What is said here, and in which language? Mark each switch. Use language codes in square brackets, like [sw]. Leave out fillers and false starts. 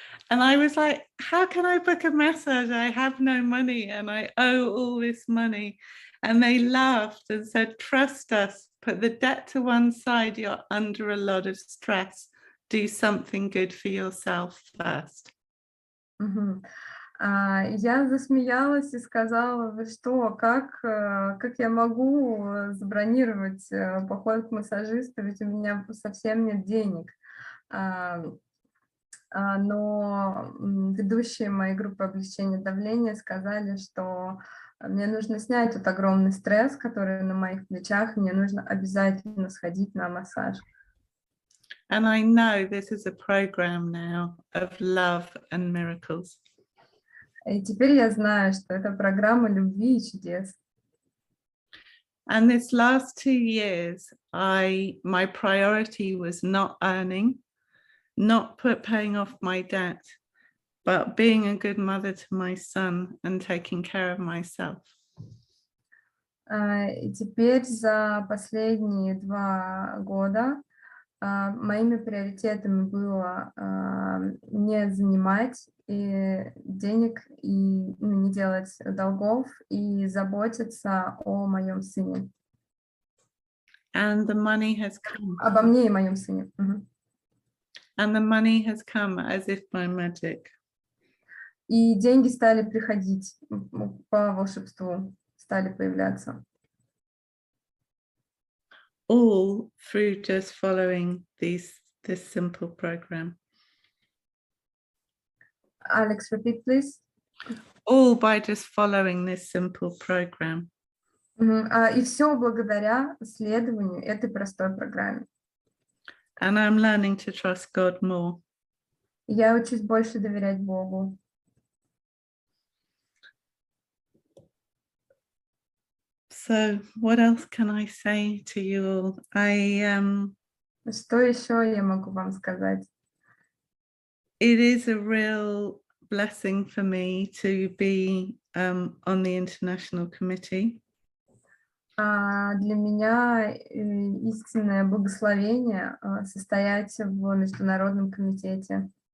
[en] And I was like, how can I book a massage? I have no money and I owe all this money. And they laughed and said, trust us, put the debt to one side, you're under a lot of stress. Do something good for yourself first. [ru] Я засмеялась и сказала, вы что, как я могу забронировать поход к массажисту, ведь у меня совсем нет денег. Но ведущие моей группы облегчения давления сказали, что мне нужно снять тот огромный стресс, который на моих плечах, и мне нужно обязательно сходить на массаж. [en] And I know this is a program now of love and miracles. [ru] И теперь я знаю, что это программа любви и чудес. [en] And this last 2 years, my priority was not earning, not paying off my debt, but being a good mother to my son and taking care of myself. [ru] И теперь за последние 2 года моими приоритетами было не занимать денег и не делать долгов и заботиться о моем сыне. [en] And the money has come. [ru] Обо мне и моем сыне. [en] And the money has come as if by magic. [ru] И деньги стали приходить по волшебству, стали появляться. [en] All through just following this simple program. Alex, repeat, please. All by just following this simple program. [ru] И все благодаря следованию этой простой программе. [en] And I'm learning to trust God more. [ru] Я учусь больше доверять Богу. [en] So what else can I say to you all? I [ru] Что еще я могу вам сказать? [en] It is a real blessing for me to be on the International Committee. [ru] Для меня истинное благословение состоять в Международном комитете.